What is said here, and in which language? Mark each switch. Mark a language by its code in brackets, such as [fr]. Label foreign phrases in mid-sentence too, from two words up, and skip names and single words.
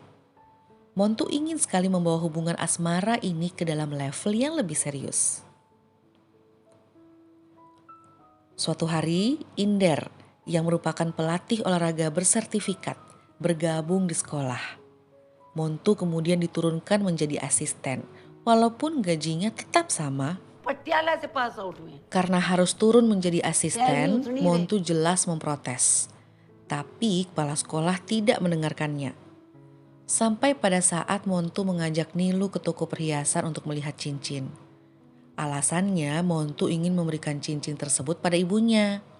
[id] Montu ingin sekali membawa hubungan asmara ini ke dalam level yang lebih serius. Suatu hari, Inder yang merupakan pelatih olahraga bersertifikat bergabung di sekolah. Montu kemudian diturunkan menjadi asisten, walaupun gajinya tetap sama. [hi] पटियाला से पास आउट हुए हैं। [id] Karena harus turun menjadi asisten, Montu jelas memprotes. Tapi kepala sekolah tidak mendengarkannya. Sampai pada saat Montu mengajak Nilu ke toko perhiasan untuk melihat cincin. Alasannya Montu ingin memberikan cincin tersebut pada ibunya.